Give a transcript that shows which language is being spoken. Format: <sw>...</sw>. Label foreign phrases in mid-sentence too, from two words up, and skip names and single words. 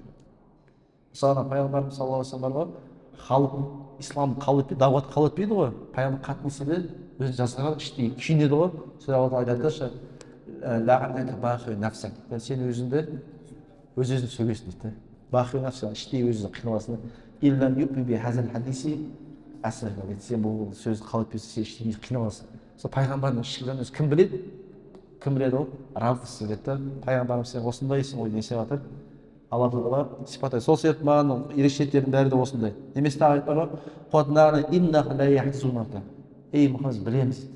<kk>Мысалы пайғамбарымыз</kk> <ar>صلى الله عليه وسلم</ar> <kk>бар ғой, халық ислам қабыл етпейді, дағуат қабыл етпейді ғой. Пайғамбар қатты не істеді? Өзі жазған іштей күйінеді ғой. Сол Алла тағала айтады</kk> <ar>لعلك باخع نفسك.</ar> <kk>Сен өзіңді өз-өзіңді сөгесің дейді.</kk> <ar>باخع نفسك,</ar> <kk>іштей өзіңді қиналасың.</kk> <ar>إن لم يؤمن بهذا الحديث أسفا.</ar> <kk>Сен бұл сөзді қабыл етпесең сен іштей қиналасың. Сол пайғамбардың ішкі жаны кім біледі? Кім біледі ол? Раббысы біледі. Пайғамбарымыз сен осындайсың ғой десе жатыр. Алла тағала сипаттайды. Сол себепті маған ерекшеліктердің бәрі де осындай. Немесе тағы айтпар ғой.</kk> <ar>قد نعلم إنه ليحزنك.</ar> <kk>Ей Мұхаммед білеміз дейді.</kk>